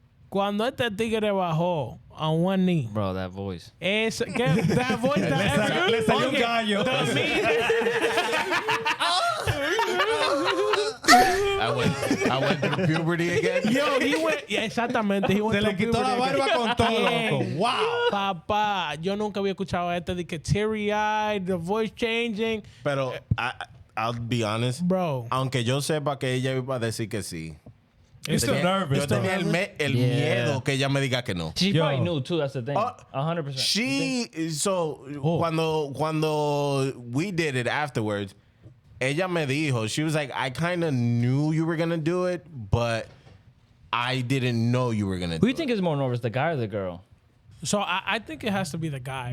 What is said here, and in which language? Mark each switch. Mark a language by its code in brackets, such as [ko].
[es] Cuando este tigre bajó [en] on one knee. Bro, that voice. That voice. [es] Le salió un gallo. [en] I went through puberty again. Yo, he went, [es] exactamente. [en] He went [es] Se le [en] through [es] quitó la [en] puberty [es] barba con todo, loco. [en] Wow. [es] Papá, yo nunca había escuchado esto de que [en] teary-eyed, the voice changing. [es] Pero [en] I'll be honest, Bro. [es] aunque yo sepa que ella iba a decir que sí. [en] You're still nervous. [es] Yo tenía el miedo que ella me diga que no. [en] She Yo. probably knew too. That's the thing. 100%. [es] Cuando [en] we did it afterwards, [es] ella me dijo, [en] she was like, I kind of knew you were gonna do it, but I didn't know you were gonna do it. Who do you think is more nervous, the guy or the girl? So I think it has to be the guy.